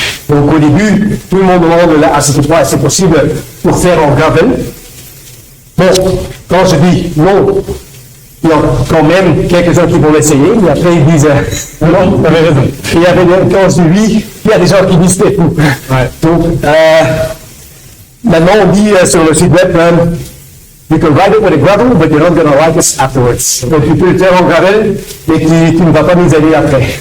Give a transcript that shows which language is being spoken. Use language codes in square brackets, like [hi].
[fr] Donc, au début, tout le monde demande à ACP3, est-ce possible pour faire en gravel? Bon, quand je dis non, il y a quand même quelques-uns qui vont l'essayer, mais après ils disent non, tu avais raison. Il y avait quand je dis oui, il y a des gens qui disent c'est fou. Ouais. Donc, maintenant on dit sur le site web, [en] you can ride it with a gravel, but you're not going to like us afterwards. [fr] Donc tu peux le faire en gravel, mais tu ne vas pas nous aider après.